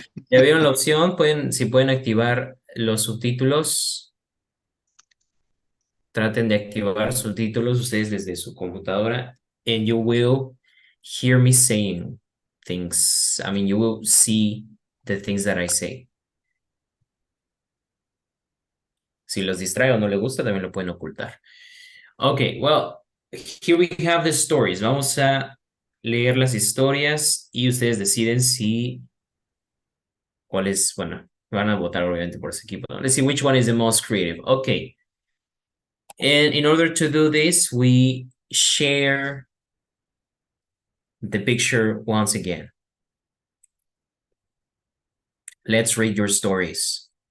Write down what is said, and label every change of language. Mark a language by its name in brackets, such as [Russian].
[Spanish] Ya vieron la opción, si pueden activar los subtítulos, traten de activar subtítulos ustedes desde su computadora [English] and you will hear me saying things. I mean, you will see the things that I say. [Spanish] Si los distrae o no le gusta, también lo pueden ocultar. [English] Okay, well, here we have the stories. [Spanish] Vamos a leer las historias y ustedes deciden si cuál es, bueno, van a votar obviamente por ese equipo. [English] Let's see which one is the most creative. Okay. And in order to do this, we share the picture once again. Let's read your stories.